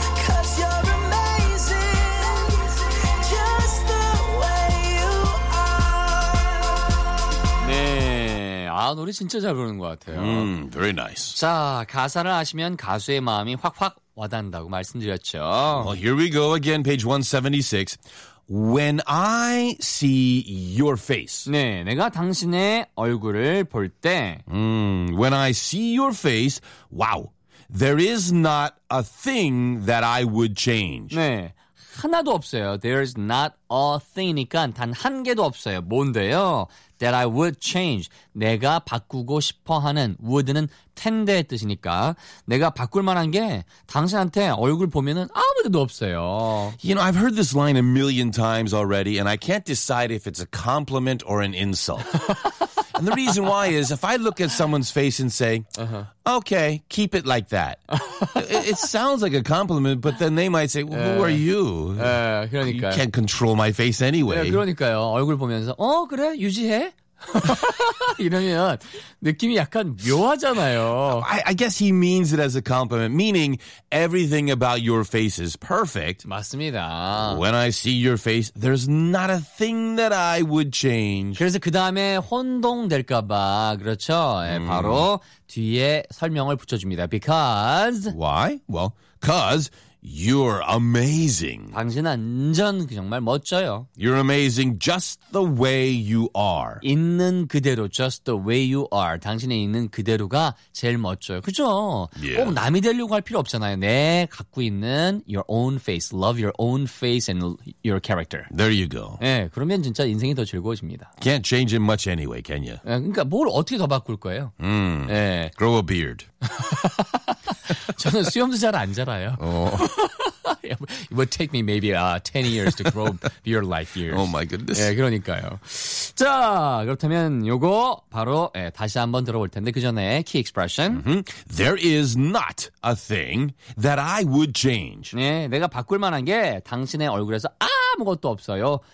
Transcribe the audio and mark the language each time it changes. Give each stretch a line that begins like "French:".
English: Cause you're amazing, just the way you are.
Korean: 네, 아, 노래 진짜 잘 부르는 것 같아요.
English: Very nice.
Korean: 자, 가사를 아시면 가수의 마음이 확확 와닿는다고 말씀드렸죠.
English: Well, here we go again, page 176. When I see your face.
Korean: 네, 내가 당신의 얼굴을 볼 때.
English: When I see your face, wow, there is not a thing that I would change.
Korean: 네, 하나도 없어요.
English: There is not a thing
Korean: 이니까 단 한 개도 없어요. 뭔데요?
English: That I would change.
Korean: 내가 바꾸고 싶어 하는 would는 텐데 뜻이니까 내가 바꿀 만한 게 당신한테 얼굴 보면은 아무데도 없어요.
English: You know, I've heard this line a million times already and I can't decide if it's a compliment or an insult. And the reason why is if I look at someone's face and say, okay, keep it like that. It sounds like a compliment, but then they might say, well, who are you?
Korean: 에, 그러니까요.
English: You can't control my face anyway.
Korean: 네, 그러니까요. 얼굴 보면서, 어, 그래? 유지해? 이러면 느낌이 약간 묘하잖아요.
English: I guess he means it as a compliment, meaning everything about your face is perfect.
Korean: 맞습니다.
English: When I see your face, there's not a thing that I would change.
Korean: 그래서 그 다음에 혼동될까봐, 그렇죠? 바로 뒤에 설명을 붙여줍니다. Because.
English: Why? Well, because You're amazing.
Korean: 당신 완전 정말 멋져요.
English: You're amazing just the way you are.
Korean: 있는 그대로
English: just the way you are.
Korean: 당신의 있는 그대로가 제일 멋져요. 그죠?
English: Yeah.
Korean: 꼭 남이 되려고 할 필요 없잖아요. 내 갖고 있는
English: your own face. Love your own face and your character. There you go.
Korean: 네, 그러면 진짜 인생이 더 즐거워집니다.
English: Can't change it much anyway, can you?
Korean: 네, 그러니까 뭘 어떻게 더 바꿀 거예요?
English: Grow a beard.
Korean: 저는 수염도 잘 안 자라요.
English: It would take me maybe 10 years to grow beard like yours. Oh my goodness.
Korean: 예, 그러니까요. 자, 그렇다면 요거 바로 예, 다시 한번 들어볼 텐데 그 전에
English: key expression. There is not a thing that I would change.
Korean: 네, 예, 내가 바꿀 만한 게 당신의 얼굴에서 아무것도 없어요.